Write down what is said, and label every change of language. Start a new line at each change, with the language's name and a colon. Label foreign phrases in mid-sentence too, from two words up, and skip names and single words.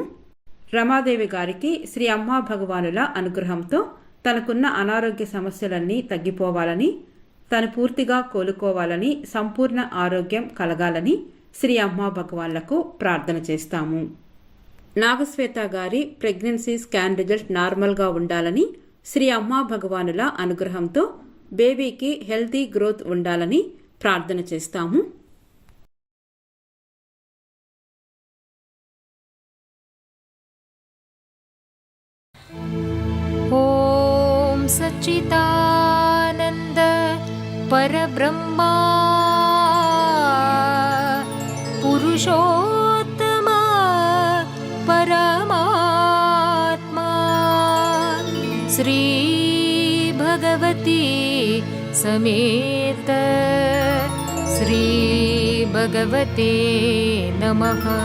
Telugu: రమాదేవి గారికి శ్రీ అమ్మా భగవానుల అనుగ్రహంతో తనకున్న అనారోగ్య సమస్యలన్నీ తగ్గిపోవాలని, తను పూర్తిగా కోలుకోవాలని, సంపూర్ణ ఆరోగ్యం కలగాలని, శ్రీ అమ్మా భగవాన్లకు ప్రార్థన చేస్తాము. నాగశ్వేత గారి
English: pregnancy scan result
Telugu: నార్మల్గా ఉండాలని, శ్రీ అమ్మా భగవానుల అనుగ్రహంతో బేబీకి
English: healthy growth
Telugu: ఉండాలని ప్రార్థన చేస్తాము.
Sanskrit: ॐ सच्चिदानन्द परब्रह्मा पुरुषोत्तम परमात्मा श्री भगवती समेत श्री भगवते नमः.